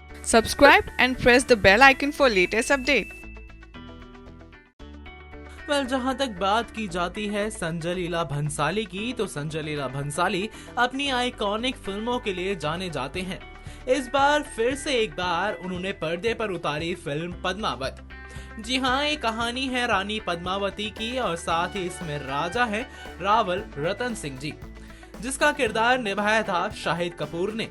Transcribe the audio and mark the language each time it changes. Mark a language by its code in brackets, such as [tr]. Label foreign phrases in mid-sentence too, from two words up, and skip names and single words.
[en] Subscribe and press the bell icon for latest update. [hi] जहां तक बात की जाती है संजय लीला भंसाली की, तो संजय लीला भंसाली अपनी आइकॉनिक फिल्मों के लिए जाने जाते हैं। इस बार फिर से एक बार उन्होंने पर्दे पर उतारी फिल्म पद्मावत। जी हाँ, ये कहानी है रानी पद्मावती की और साथ ही इसमें राजा है रावल रतन सिंह जी, जिसका किरदार निभाया था शाहिद कपूर ने।